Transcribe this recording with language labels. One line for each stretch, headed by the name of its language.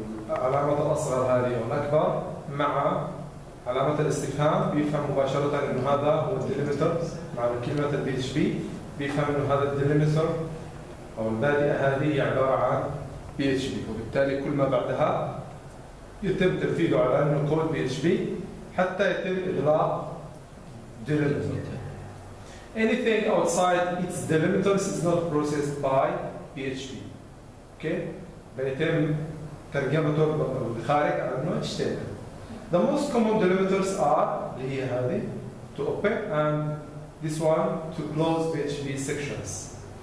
Arabic: علامة الأصغر هذه والأكبر مع علامة الاستفهام بيفهم مباشرة انه هذا هو الديليمتر مع كلمة البي اتش بي، بيفهم انه هذا الديليمتر او البادئة هذه عبارة عن بي اتش بي، وبالتالي كل ما بعدها يتم تنفيذه على انه كود بي اتش بي حتى يتم اغلاق delimiter.
English: Anything outside its delimiters is not processed by PHP. Okay?
Arabic: بيتم ترجمته بالخارج على انه HTML.
English: The most common delimiters are
Arabic: اللي هي هذه
English: to open and this one to close PHP sections.